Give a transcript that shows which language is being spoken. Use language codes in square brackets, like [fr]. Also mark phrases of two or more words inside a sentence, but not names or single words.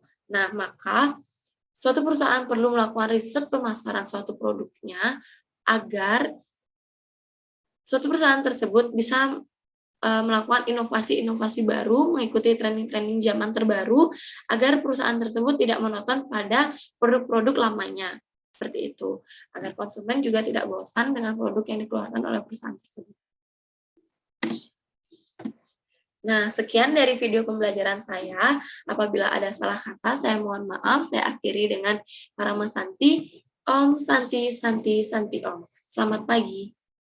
[id] Nah, maka suatu perusahaan perlu melakukan riset pemasaran suatu produknya agar suatu perusahaan tersebut bisa melakukan inovasi-inovasi baru, mengikuti trending-trending zaman terbaru, agar perusahaan tersebut tidak monoton pada produk-produk lamanya. Seperti itu, agar konsumen juga tidak bosan dengan produk yang dikeluarkan oleh perusahaan tersebut. Nah, sekian dari video pembelajaran saya. Apabila ada salah kata, saya mohon maaf. Saya akhiri dengan Parama Santi, [sa] ॐ शान्तिः शान्तिः शान्तिः ॐ. [id] Selamat pagi.